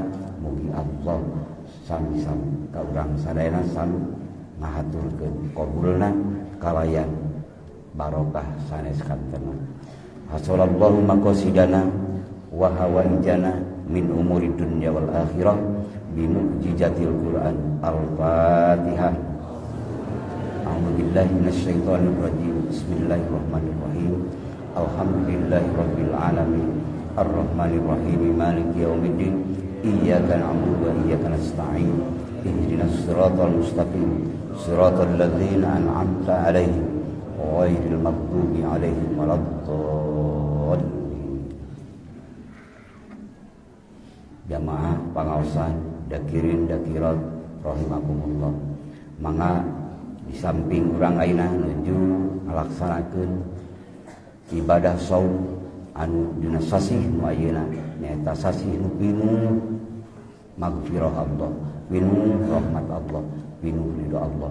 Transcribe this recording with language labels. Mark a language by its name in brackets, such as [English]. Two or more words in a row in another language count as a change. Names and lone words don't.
[Sundanese] Mugi Allah sami-sami ka urang sadayana sami ngahaturkeun qabulna kalayan barokah sanes kantena. [Arabic] حصل الله مقاصدنا وحوائجنا من أمور الدنيا والآخرة بمعجزة القرآن. Al-Fatihah. أعوذ بالله من الشيطان الرجيم. بسم الله الرحمن الرحيم. الحمد لله رب العالمين. الرحمن الرحيم. مالك يوم الدين. إياك نعبد وإياك نستعين. اهدنا الصراط المستقيم. صراط الذين أنعمت عليهم غير المغضوب عليهم ولا الضالين. [Sundanese] Jamaah pangaosan [Arabic] ذاكرين ذاكرات رحمكم الله, [Sundanese] mangga di samping urang ayeuna nuju ngalaksanakeun ibadah saum anu dina sasih nu ayeuna nyaeta sasih nu pinuh magfirah Allah, pinuh rahmat Allah, pinuh ridho Allah.